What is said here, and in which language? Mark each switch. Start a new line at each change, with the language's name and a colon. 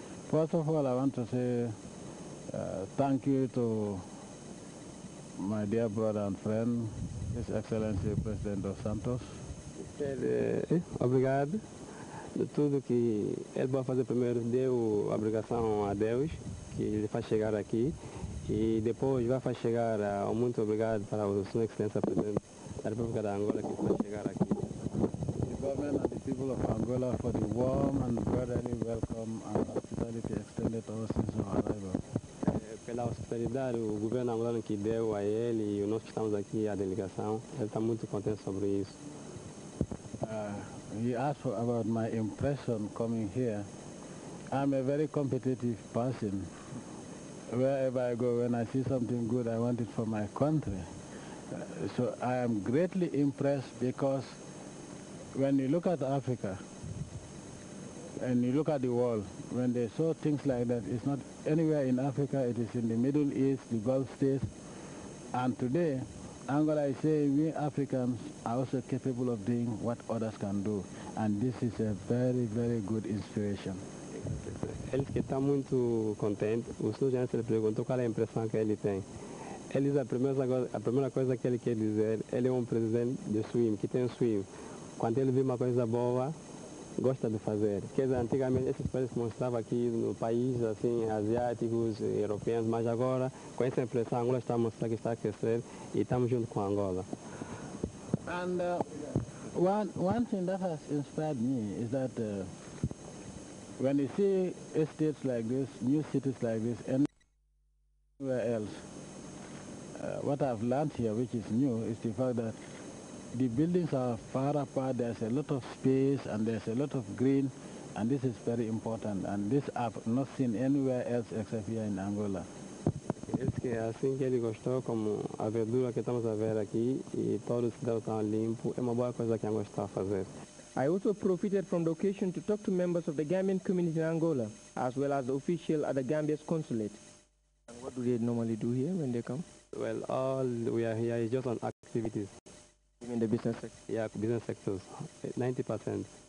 English: First of all, I want to say thank you to my dear brother and friend, His Excellency President dos Santos.
Portuguese: Obrigado. De tudo que ele vai fazer primeiro, deu a obrigação a Deus, que ele faz chegar aqui, e depois vai chegar muito obrigado para o Sr. Excelência Presidente da República da Angola, que vai chegar aqui.
English: The government and the people of Angola for the warm and brotherly welcome and hospitality extended to us since our arrival.
Portuguese: Pela hospitalidade, o governo angolano que deu a ele, e nós que estamos aqui, a delegação, ele está muito contente sobre isso.
English: He asked about my impression coming here. I'm a very competitive person. Wherever I go, when I see something good, I want it for my country. So I am greatly impressed because when you look at Africa and you look at the world, when they saw things like that, it's not anywhere in Africa, it is in the Middle East, the Gulf states. And today, Angola is saying we Africans are also capable of doing what others can do. And this is a very, very good inspiration.
Portuguese: Ele que está muito contente. O senhor já lhe perguntou qual é a impressão que ele tem. Ele diz a primeira coisa que ele quer dizer, ele é um presidente de swing, que tem swing. Quando ele vê uma coisa boa, gosta de fazer. Quer dizer, antigamente esses países mostravam aqui no país, assim, asiáticos, europeus, mas agora, com essa impressão, Angola está a mostrar que está a crescer e estamos junto com Angola.
English: And one thing that has inspired me is that when you see estates like this, new cities like this, and anywhere else, what I've learned here, which is new, is the fact that the buildings are far apart, there's a lot of space and there's a lot of green, and this is very important, and this I've not seen anywhere else except here in Angola.
Portuguese: Esse que é assim que ele gostou, como a verdura que estamos a ver aqui e todo o cidade está limpo, é uma boa coisa que Angola está a fazer.
English: I also profited from the occasion to talk to members of the Gambian community in Angola, as well as the official at the Gambia's consulate. And what do they normally do here when they come? Well, all we are here is just on activities. You mean the business sector? Yeah, business sectors, 90%.